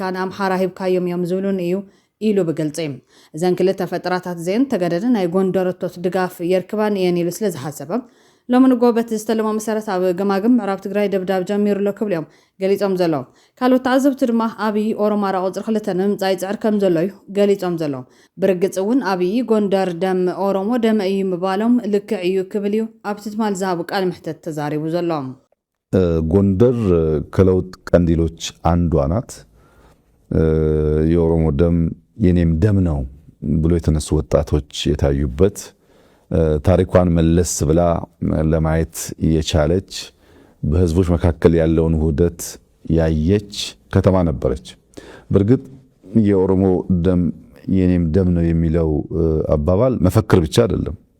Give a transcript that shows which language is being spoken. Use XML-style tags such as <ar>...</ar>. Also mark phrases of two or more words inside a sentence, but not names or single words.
<ti>ንኣምሓራ ሂብካዮም እዮም ዝብሉን እዩ ኢሉ ብገልፂ እዘን ክልተ ፈጠራታት ዜን ተገደደ ናይ ጎንደረቶት ድጋፍ የርክባን እየን ኢሉ ስለ ዝሓሰበ ሎሚ ንጎበት ዝተለሞ መሰረት ኣብ ገማግም ምዕራብ ትግራይ ደብዳብ ጀሚሩሎ ክብል እዮም ገሊፆም ዘለዎም። ካልኦት ተዓዘብቲ ድማ ኣብይ ኦሮማራ ቁፅሪ 2 ንምምፃእ ይፅዕር ከም ዘሎ እዩ ገሊፆም ዘለዎም። ብርግፅ እውን ኣብይ ጎንደር ደም ኦሮሞ ደም እዩ ምባሎም ልክዕ እዩ ክብል እዩ ኣብቲ ትማል ዝሃቡ ቃል ምሕተት ተዛሪቡ ዘለዎም።</ti> <am>ጎንደር ከለውጥ ቀንዲሎች አንዷ ናት። የኦሮሞ ደም የኔም ደም ነው ብሎ የተነሱ ወጣቶች የታዩበት ታሪኳን መለስ ብላ ለማየት የቻለች በህዝቦች መካከል ያለውን ውህደት ያየች ከተማ ነበረች። በርግጥ የኦሮሞ ደም የኔም ደም ነው የሚለው አባባል መፈክር ብቻ አይደለም፣</am>